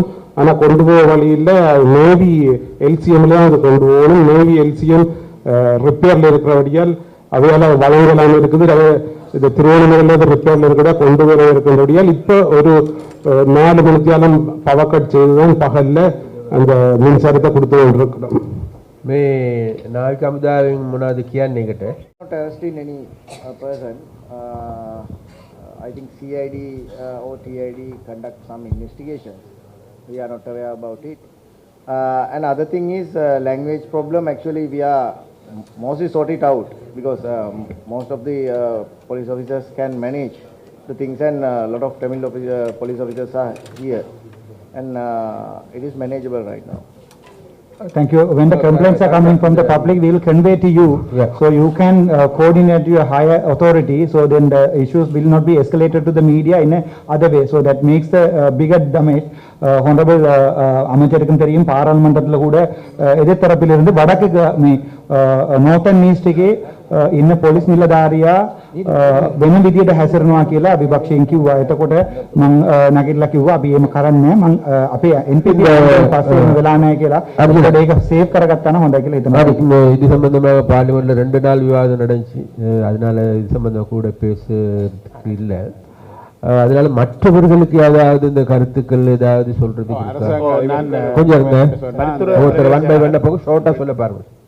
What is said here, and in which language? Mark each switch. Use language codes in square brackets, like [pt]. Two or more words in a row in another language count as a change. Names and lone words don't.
[ta] ஆனால் கொண்டு போக வழியில் [en] Navy LCM [ta] அது கொண்டு போகணும். [en] Navy LCM [ta] ரிப்பேரில் இருக்கிறபடியால் அவையால் வழங்கலாமல் இருக்குது. இது திருவண்ணாமலையில் ரிப்பேரில் இருக்கிறதா கொண்டு வர இருக்கின்றபடியால் இப்போ ஒரு 4 மணித்தியாலும் [en] power cut [ta] செய்துதான் பகலில் அந்த மின்சாரத்தை கொடுத்து கொண்டிருக்கிறோம். [si] මේ නාවික හමුදාවෙන් මොනවද කියන්නේ එකට? [en] Not arresting any person. I think CID or TID conduct some investigations. We are not aware about it. And other thing is language problem. Actually, we are mostly sort it out because most of the police officers can manage the things, and a lot of Tamil police officers are here, and it is manageable right now. Thank you. When the complaints are coming from the public, we will convey to you, so you can coordinate your higher authority, so then the issues will not be escalated to the media in a other way, so that makes the bigger damage. [si] Honorable [ta] அமைச்சருக்கும் தெரியும், பாராளுமன்றத்தில் கூட எதிர்த்தரப்பிலிருந்து வடக்கு [en] Northern East [si] ඉන්න පොලිස් නිලධාරියා වෙන විදියට හැසිරෙනවා කියලා විපක්ෂයෙන් කිව්වා. එතකොට මම නැගිටලා කිව්වා අපි එහෙම කරන්නේ නැහැ. මම අපේ NPP පස්සේ වෙලා නැහැ කියලා. අපිට ඒක සේව් කරගත්තා නම් හොඳයි කියලා හිතනවා. [ta] இது சம்பந்தமாக பார்லிமெண்ட்ல 2 நாள் விவாதம் நடந்துச்சு. அதனால இது சம்பந்தமா கூட பேசுறதுக்கு இல்லை. அதனால மற்றவர்களுக்கு ஏதாவது இந்த கருத்துக்கள் ஏதாவது சொல்றது கொஞ்சம் ஒருத்தர் [en] 1 by 1 [ta] போக ஷார்ட்டா சொல்ல பாருங்க.